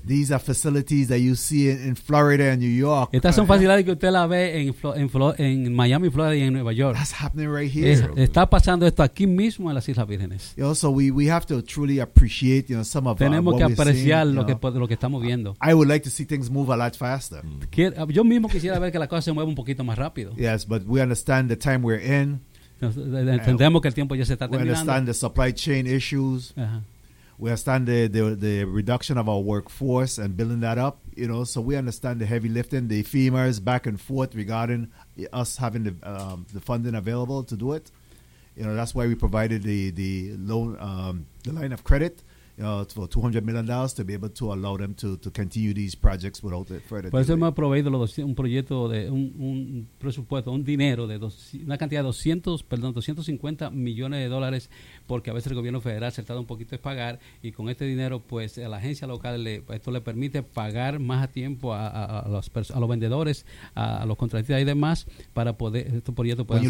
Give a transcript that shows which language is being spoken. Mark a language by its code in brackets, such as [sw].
[en] These are facilities that you see in Florida and New York. [es] Estas son facilidades que usted la ve en Miami, Florida y en Nueva York. [en] That's happening right here. [es] Está pasando esto aquí mismo en las Islas Vírgenes. [en] Also, we have to truly appreciate, you know, some of [es] tenemos que apreciar [en] seeing, [es] lo que estamos viendo. [en] I would like to see things move a lot faster. [es] Yo mismo quisiera ver que la cosa se mueva un poquito más rápido. [en] Yes, but we understand the time we're in. [es] Entendemos que el tiempo ya se está terminando. [en] We understand the supply chain issues. We understand the reduction of our workforce and building that up, you know, so we understand the heavy lifting, the femurs back and forth regarding us having the funding available to do it. You know, that's why we provided the loan, the line of credit, you know, for $200 million to be able to allow them to continue these projects without the further delay. [es] Por eso hemos proveído un proyecto de un presupuesto, un dinero de una cantidad de 250 millones de dólares. Porque a veces el gobierno federal se tarda un poquito en pagar y con este dinero, pues, a la agencia local esto le permite pagar más a tiempo a los vendedores, a los contratistas y demás para poder estos proyectos puedan seguir.